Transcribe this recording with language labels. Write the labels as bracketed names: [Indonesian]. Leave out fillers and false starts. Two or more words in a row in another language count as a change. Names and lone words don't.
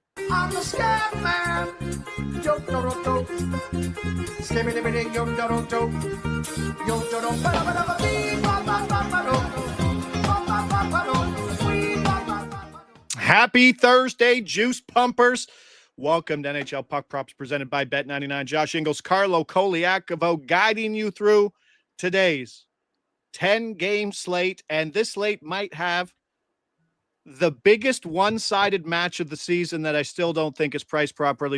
[English] I'm the scat man. Yo, do, do, do. Skimmy, dimmy, ding, yo, do, do, do. Yo, do, do, ba, ba, ba, ba, bee, ba, ba, ba, ba, do. Ba, ba, ba, ba, do. Wee, ba, ba, ba, ba, do. Happy Thursday, Juice Pumpers. Welcome to NHL Puck Props presented by Bet99. Josh Inglis, Carlo Colaiacovo guiding you through today's 10-game slate. And this slate might have the biggest one-sided match of the season that I still don't think is priced properly.